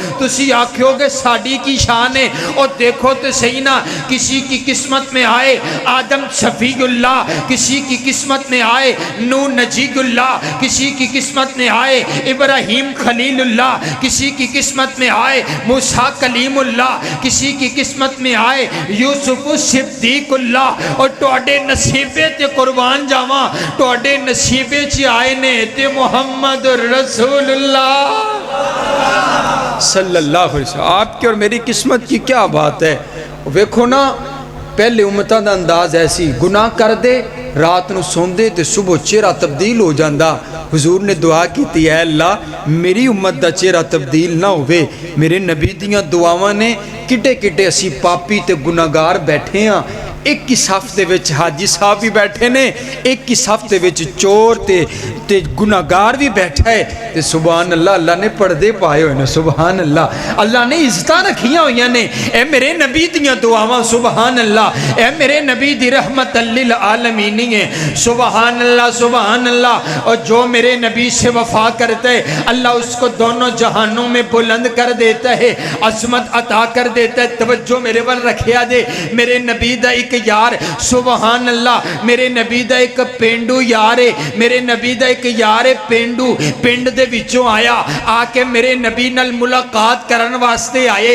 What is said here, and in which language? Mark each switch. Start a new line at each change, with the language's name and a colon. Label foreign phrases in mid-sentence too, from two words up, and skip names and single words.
Punjabi: تسی آکھو گے ساڑی کی شان ہے,
Urdu: اور دیکھو تو صحیح نا, کسی کی قسمت میں آئے آدم شفیع اللہ, کسی کی قسمت میں آئے نوح نجی اللہ, کسی کی قسمت میں آئے ابراہیم خلیل اللہ, کسی کی قسمت میں آئے موسیٰ کلیم اللہ, کسی کی قسمت میں آئے یوسف صدیق اللہ.
Punjabi: اور توڑے نصیبے تے قربان جاواں, توڑے نصیبے چی آئے نے تے
Arabic: محمد رسول اللہ صلی اللہ علیہ وسلم.
Urdu: آپ کی اور میری قسمت کی کیا بات ہے.
Punjabi: ویکھو نا, پہلے امتاں دا انداز ایسی, گناہ کر دے رات نو سون دے تے صبح چہرہ تبدیل ہو جاندہ.
Urdu: حضور نے دعا کی تھی,
Punjabi: اے اللہ میری امت دا چہرہ تبدیل نہ ہوئے. میرے نبی دیاں دعاواں نے کٹے کٹے اسی پاپی تے گناہگار بیٹھے ہاں. ایک کی صف دے وچ حاجی صاحب بھی بیٹھے نے, ایک کی صف دے وچ چور تے گناہگار بھی بیٹھا ہے. تے
Arabic: سبحان اللہ,
Punjabi: اللہ نے پردے پائے ہوئے نے,
Arabic: سبحان اللہ,
Punjabi: اللہ نے عزتاں رکھیاں ہوئیاں نے. اے میرے نبی دیاں دعاواں
Arabic: سبحان اللہ,
Punjabi: اے میرے نبی دی
Arabic: رحمت للعالمین
Punjabi: ہے,
Arabic: سبحان اللہ سبحان اللہ.
Urdu: اور جو میرے نبی سے وفا کرتا ہے اللہ اس کو دونوں جہانوں میں بلند کر دیتا ہے, عظمت عطا کر دیتا ہے.
Punjabi: توجہ میرے ول رکھیا دے, میرے نبی دا ایک یار
Arabic: سبحان اللہ,
Punjabi: میرے نبی دا ایک پینڈو یار ہے, میرے نبی دا ایک یار ہے پینڈو, پینڈ دے وچوں آیا, آ کے میرے نبی نال ملاقات کرن واسطے آئے.